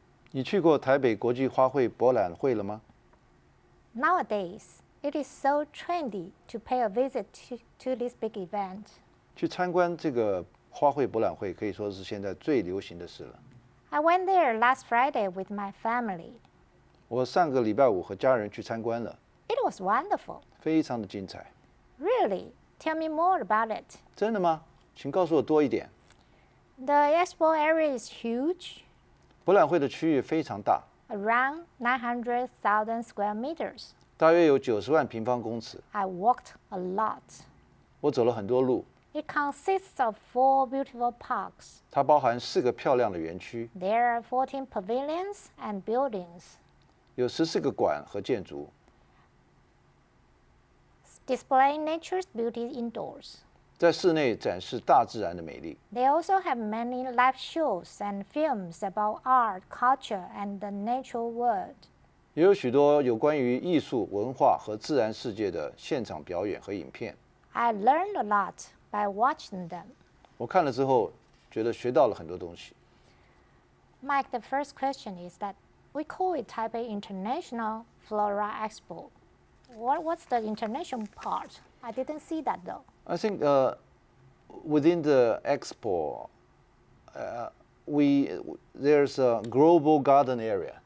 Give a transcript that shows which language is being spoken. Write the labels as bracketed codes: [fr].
[zh] 你去过台北国际花卉博览会了吗？ [en] Nowadays, it is so trendy to pay a visit to this big event. [zh] 去参观这个花卉博览会可以说是现在最流行的事了。 [en] I went there last Friday with my family. [zh] 我上个礼拜五和家人去参观了， [en] It was wonderful. [zh] 非常的精彩。 [en] Really? Tell me more about it. [zh] 真的吗？请告诉我多一点。 [en] The expo area is huge, [zh] 博览会的区域非常大， [en] around 900,000 square meters. [zh] 大约有90万平方公尺。 [en] I walked a lot. [zh] 我走了很多路， [en] It consists of 4 beautiful parks. [zh] 它包含4个漂亮的园区， [en] There are 14 pavilions and buildings. [zh] 有14个馆和建筑， [en] Displaying nature's beauty indoors. [zh] 在室内展示大自然的美丽。 [en] They also have many live shows and films about art, culture, and the natural world. [zh] 也有许多有关于艺术、文化和自然世界的现场表演和影片。 [en] I learned a lot by watching them. [zh] 我看了之后，觉得学到了很多东西。 [en] Mike, the first question is that we call it Taipei International Flora Expo. What's the international part? I didn't see that though. I think within the expo, there's a global garden area.